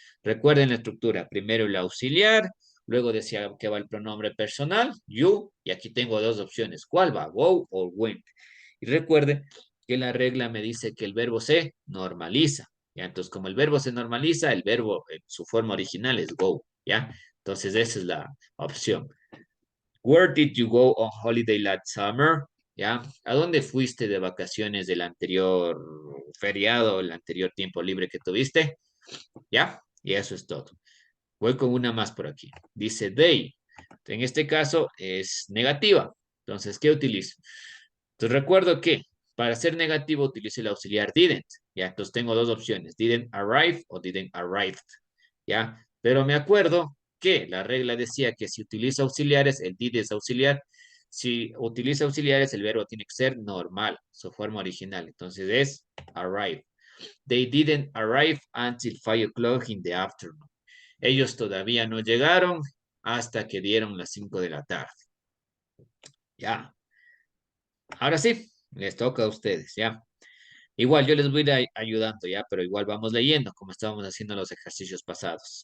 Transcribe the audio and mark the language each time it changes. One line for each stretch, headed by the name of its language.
Spanish: Recuerden la estructura. Primero el auxiliar, luego decía que va el pronombre personal, you, y aquí tengo dos opciones. ¿Cuál va? Go o went. Y recuerden que la regla me dice que el verbo se normaliza, ¿ya? Entonces, como el verbo se normaliza, el verbo en su forma original es go, ¿ya? Entonces, esa es la opción.
English: Where did you go on holiday last summer?
Spanish: ¿Ya? ¿A dónde fuiste de vacaciones del anterior feriado, el anterior tiempo libre que tuviste? ¿Ya? Y eso es todo. Voy con una más por aquí. Dice they. En este caso es negativa. Entonces, ¿qué utilizo? Entonces, recuerdo que Para ser negativo, utilice el auxiliar didn't. Ya, entonces tengo dos opciones, didn't arrive o didn't arrived. Ya, pero me acuerdo que la regla decía que si utiliza auxiliares, el did es auxiliar. Si utiliza auxiliares, el verbo tiene que ser normal, su forma original. Entonces es arrive.
English: They didn't arrive until 5 o'clock in the afternoon.
Spanish: Ellos todavía no llegaron hasta que dieron las 5 de la tarde. Ya. Ahora sí, les toca a ustedes, ya. Igual yo les voy a ir ayudando, ya, pero igual vamos leyendo como estábamos haciendo los ejercicios pasados.